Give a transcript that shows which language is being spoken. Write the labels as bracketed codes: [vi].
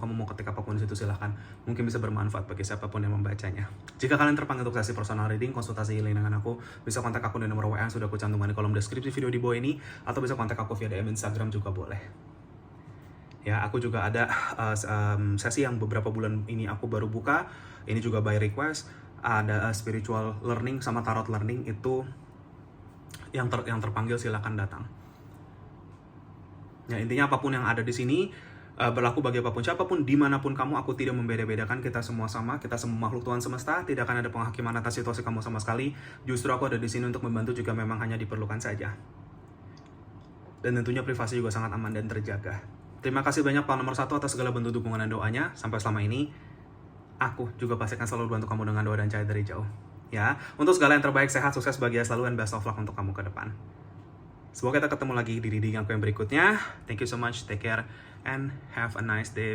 [id] Kamu mau ketik apapun di situ, silakan. Mungkin bisa bermanfaat bagi siapapun yang membacanya. Jika kalian terpanggil untuk sesi personal reading, konsultasi healing dengan aku, bisa kontak aku di nomor WA yang sudah aku cantumkan di kolom deskripsi video di bawah ini, atau bisa kontak aku via DM Instagram juga boleh. Ya, aku juga ada sesi yang beberapa bulan ini aku baru buka. Ini juga [en] by request. [id] Ada spiritual learning sama tarot learning. Itu yang terpanggil silakan datang. Ya, intinya apapun yang ada di sini, berlaku bagi apapun siapapun, dimanapun kamu, aku tidak membeda-bedakan, kita semua sama, kita semua makhluk Tuhan semesta, tidak akan ada penghakiman atas situasi kamu sama sekali. Justru aku ada di sini untuk membantu jika memang hanya diperlukan saja. Dan tentunya privasi juga sangat aman dan terjaga. Terima kasih banyak Pak nomor 1 atas segala bentuk dukungan dan doanya sampai selama ini. Aku juga pasti akan selalu bantu kamu dengan doa dan cahaya dari jauh. Ya, untuk segala yang terbaik, sehat, sukses, bahagia selalu, [en] and best of luck [id] untuk kamu ke depan. Semoga kita ketemu lagi di reading aku yang berikutnya. [en] Thank you so much, take care, and have a nice day.